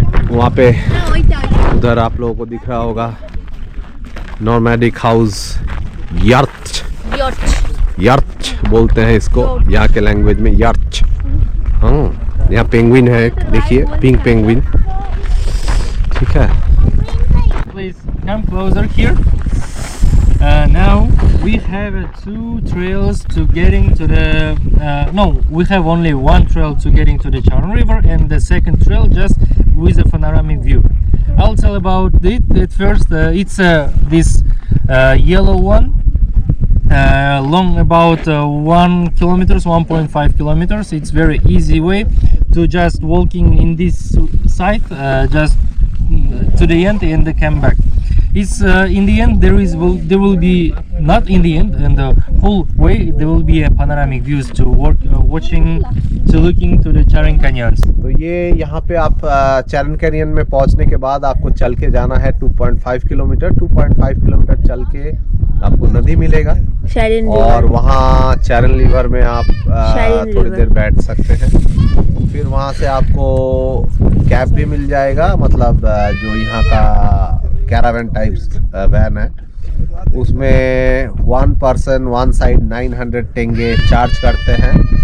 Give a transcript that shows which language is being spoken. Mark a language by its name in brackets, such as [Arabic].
[Hindi] वहाँ पे उधर आप लोगों को दिख रहा होगा नॉर्मैडिक हाउस, यर्च बोलते हैं इसको यहाँ के लैंग्वेज में, यर्च। हाँ, यहाँ पेंगुइन है एक, देखिए पिंक पेंगुइन। ठीक है, [English] Please come closer here. Now we have 2 trails to getting to the no, we have only 1 trail to getting to the Charon River and the second trail just with a panoramic view. I'll tell about it at first. It's this yellow one, long about 1 kilometers, 1.5 kilometers. It's very easy way to just walking in this side, just to the end and come back. It's in the end there will be not in the end and the whole way there will be a panoramic views to watching to looking to the Charon Canyons. [Hindi] तो ये यहाँ पे आप चैरियन canyon में पहुँचने के बाद आपको चल के जाना है 2.5 किलोमीटर। 2.5 किलोमीटर चल के आपको नदी मिलेगा और वहाँ चैरियन रिवर में आप थोड़ी देर बैठ सकते हैं। फिर वहाँ से आपको कैब भी मिल जाएगा, मतलब जो यहाँ का कैरावैन टाइप्स वैन है उसमें 1 पर्सन 1 साइड 900 टेंगे चार्ज करते हैं।